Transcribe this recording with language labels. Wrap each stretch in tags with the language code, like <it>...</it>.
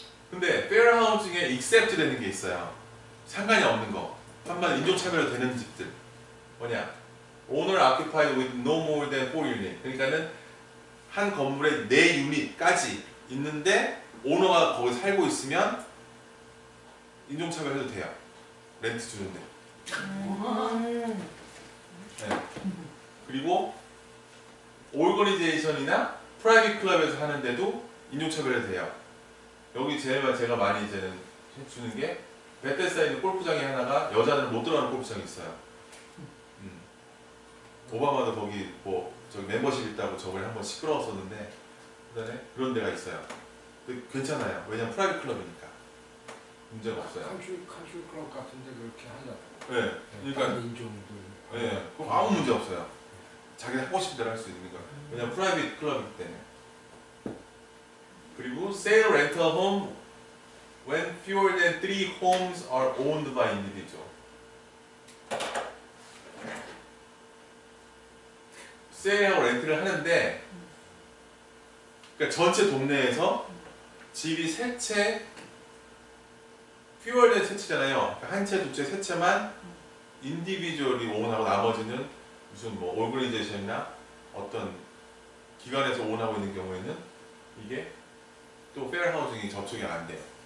<ko>근데 페어 하우징에 익셉트 되는 게 있어요. 상관이 없는 거. 한마디 인종차별로 되는 집들. 뭐냐?</ko> <en>Owner occupied with no more than 4 unit.</en> <ko>그러니까는 한 건물에 4유닛까지 있는데 오너가 거기 살고 있으면 인종차별 해도 돼요. 렌트 주는데. 네. 그리고 오거니제이션이나 프라이빗 클럽에서 하는데도 인종차별 해도 돼요. 여기 제가 많이 이제는 주는 게 베테스다에 있는 골프장이 하나가 여자들은 못 들어가는 골프장이 있어요. 오바마도 거기 뭐 저기 멤버십 있다고 저번에 한번 시끄러웠었는데 그다음에 그런 데가 있어요. 근데 괜찮아요. 왜냐면 프라이빗 클럽이니까 문제가 없어요. 컨트리 클럽 같은데 그렇게 하냐? 네, 그러니까 인종들. 네, 그럼 아무 문제 없어요. 자기 하고 싶은 대로 할 수 있는 거야. 왜냐면 프라이빗 클럽이기 때문에. 그리고</ko> <en>sale rental home when fewer than 3 homes are owned by individual.</en> <ko>세일하고 렌트를 하는데 그러니까 전체 동네에서 집이 세 채,</ko> <en>fewer than</en> <ko>세 채잖아요. 그러니까 한 채, 두 채, 세 채만 인디비주얼이 오wn하고 나머지는 무슨 뭐 오거니제이션이나 어떤 기관에서 오wn하고 있는 경우에는 이게 또 페어 하우징이 저촉이 안 돼요.</ko>